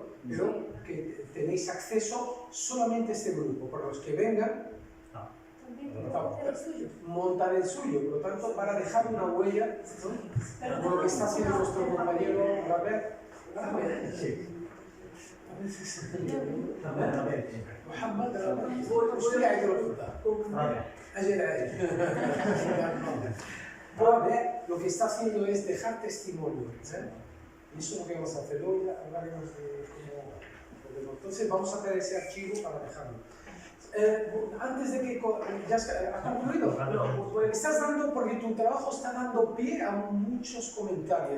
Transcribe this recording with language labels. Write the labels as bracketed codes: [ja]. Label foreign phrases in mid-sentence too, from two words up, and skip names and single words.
[es] Pero que tenéis acceso solamente a este grupo. Para los que vengan, También el suyo. montar el suyo. Por lo tanto, para dejar una huella, ¿no? Como lo que está haciendo nuestro compañero Robert. Sí. [ar] محمد وش قاعد يقول أجل [es] lo que está haciendo es dejar testimonio. Y eso es lo que vamos a hacer hoy. Hablaremos de cómo. Entonces vamos a hacer ese archivo para dejarlo. Antes de que ya has concluido, estás dando, porque tu trabajo está dando pie a muchos comentarios.